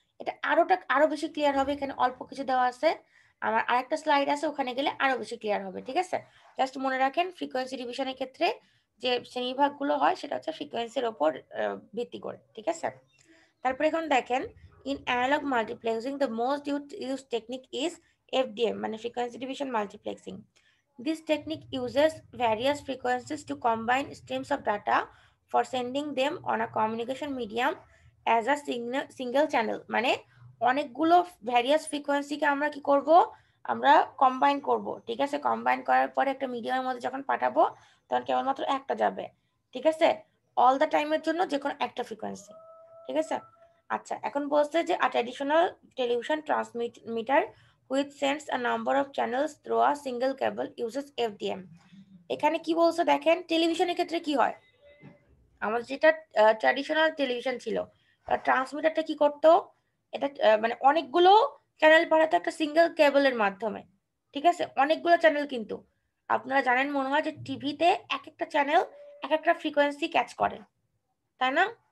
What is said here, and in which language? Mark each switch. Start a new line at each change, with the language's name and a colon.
Bangla: এটা আরো বেশি ক্লিয়ার হবে, এখানে অল্প কিছু দেওয়া আছে, আমার আরেকটা স্লাইড আছে ওখানে গেলে আরো বেশি ক্লিয়ার হবে, ঠিক আছে? জাস্ট মনে রাখেন ফ্রিকোয়েন্সি ডিভিশনের ক্ষেত্রে যে শ্রেণীবিভাগগুলো হয় সেটা হচ্ছে ফ্রিকোয়েন্সির উপর ভিত্তি করে, ঠিক আছে? তারপরে এখন দেখেন
English: in analogue multiplexing the most used technique is FDM,
Bangla: মানে frequency division multiplexing.
English: This technique uses various frequencies to combine streams of data for sending them on a communication medium as a single channel.
Bangla: মানে অনেকগুলো various ফ্রিকোয়েন্সিকে আমরা কি করব, আমরা combine করব, ঠিক আছে? কম্বাইন করার পরে একটা মিডিয়ামের মধ্যে যখন পাঠাবো তখন কেবলমাত্র একটা যাবে, ঠিক আছে? অল দ্য টাইমের জন্য যে কোনো একটা ফ্রিকোয়েন্সি, ঠিক আছে? আচ্ছা, এখন বলছে যে
English: a traditional television transmitter which sends a number of channels through a single cable uses FDM.
Bangla: এখানে কি বলছে দেখেন, টেলিভিশনের ক্ষেত্রে কি হয়, আমাদের যেটা ট্র্যাডিশনাল টেলিভিশন ছিল ট্রান্সমিটারটা কি করতো, এটা মানে অনেকগুলো চ্যানেল পাঠাতো একটা সিঙ্গেল কেবলের মাধ্যমে, ঠিক আছে? অনেকগুলো চ্যানেল, কিন্তু আপনারা জানেন মনে হয় যে টিভিতে এক একটা চ্যানেল এক একটা ফ্রিকোয়েন্সি ক্যাচ করে, তাই না?